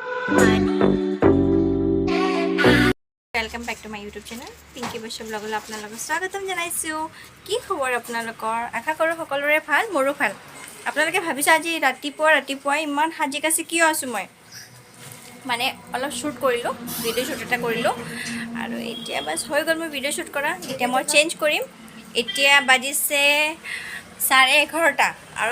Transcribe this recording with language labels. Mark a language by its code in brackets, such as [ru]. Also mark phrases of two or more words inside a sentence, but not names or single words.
[en] welcome back to my YouTube channel [as] पिंकी बश्य ब्लगल আপোনালোক স্বাগতম জনাইছো কি খবৰ আপোনালোকৰ আশা কৰো সকলোৰে ভাল মোৰো ভাল আপোনালোকে ভাবিছে আজি ৰাতিপুৱা ইমান হাজি কাছি কিয় আছো মই মানে অলপ শুট কৰিলো [en] video shoot [as] এটা কৰিলো আৰু এতিয়া বাস হৈ গল মই [en] video shoot [as] কৰা এতিয়া মই চেঞ্জ কৰিম এতিয়া বাজিছে 11:30 আৰু